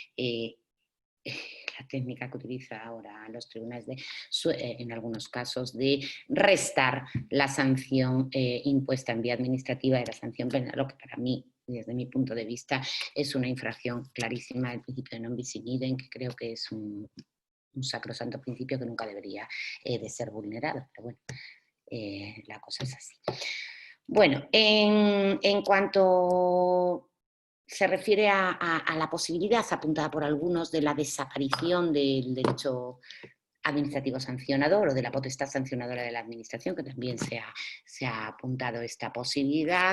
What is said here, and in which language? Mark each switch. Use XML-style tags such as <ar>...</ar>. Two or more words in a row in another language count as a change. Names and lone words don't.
<es>La técnica que utiliza ahora los tribunales en algunos casos de restar la sanción impuesta en vía administrativa de la sanción penal, lo que para mí, desde mi punto de vista, es una infracción clarísima del principio de</es> <la>non bis in idem,</la> <es>que creo que es un sacrosanto principio que nunca debería de ser vulnerado, pero bueno, la cosa es así. Bueno, en cuanto se refiere a la posibilidad apuntada por algunos de la desaparición del derecho administrativo sancionador o de la potestad sancionadora de la administración, que también se ha apuntado esta posibilidad.</es>